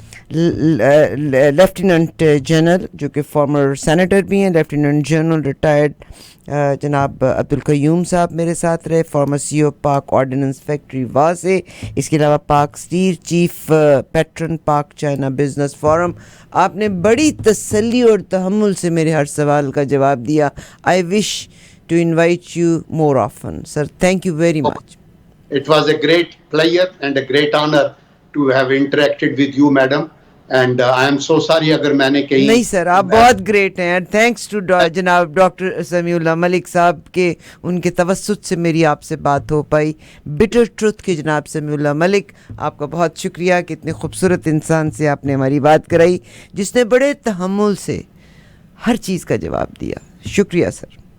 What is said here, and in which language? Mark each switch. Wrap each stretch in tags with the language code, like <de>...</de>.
<ur>Lieutenant general جو کہ farmer senator بھی ہیں, لیفٹیننٹ جنرل ریٹائرڈ جناب عبدالقیوم صاحب میرے ساتھ رہے, فارمر سی او پاک آرڈیننس فیکٹری واضح, اس کے علاوہ پاک اسٹیل چیف پیٹرن پاک چائنا بزنس فورم. آپ نے بڑی تسلی اور تحمل سے میرے ہر سوال کا جواب دیا.</ur> <en>I wish to invite you more often sir. Thank you very much. It was a great pleasure and a great honor to have interacted with you, madam. And I am so sorry</en> <ur>اگر میں نے کہیں نہیں سر, آپ بہت great ہیں.</ur> <en>and thanks to</en> <ur>جناب doctor سمیع اللہ ملک صاحب کے ان کے توسط سے میری آپ سے بات ہو پائی. بٹر ٹروتھ کے جناب سمیع اللہ ملک, آپ کا بہت شکریہ کہ اتنے خوبصورت انسان سے آپ نے ہماری بات کرائی, جس نے بڑے تحمل سے ہر چیز کا جواب دیا. شکریہ سر.</ur>